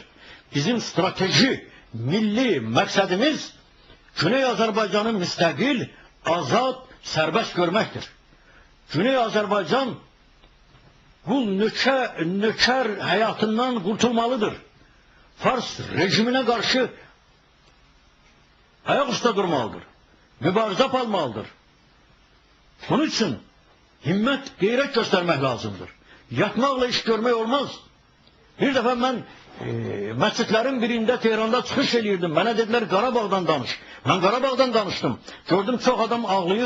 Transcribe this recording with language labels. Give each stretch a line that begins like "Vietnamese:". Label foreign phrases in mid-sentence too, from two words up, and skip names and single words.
Azerbaijani: Bizim strateji, milli məqsədimiz Güney Azerbaycan'ı müstəqil, azad, serbest görmektir.
Turkish: Güney Azerbaycan bu nökər hayatından kurtulmalıdır. Fars rejimine karşı ayak üstə durmalıdır.
Azerbaijani: Mübarizə almalıdır. Bunun için himmet, qeyrət göstermek lazımdır. Yatmaqla iş görmək olmaz. Bir dəfə mən məscidlərin birində Tehranda çıxış eləyirdim. Mənə dedilər Qarabağdan danış. Mən Qarabağdan danışdım. Gördüm çox adam ağlayır.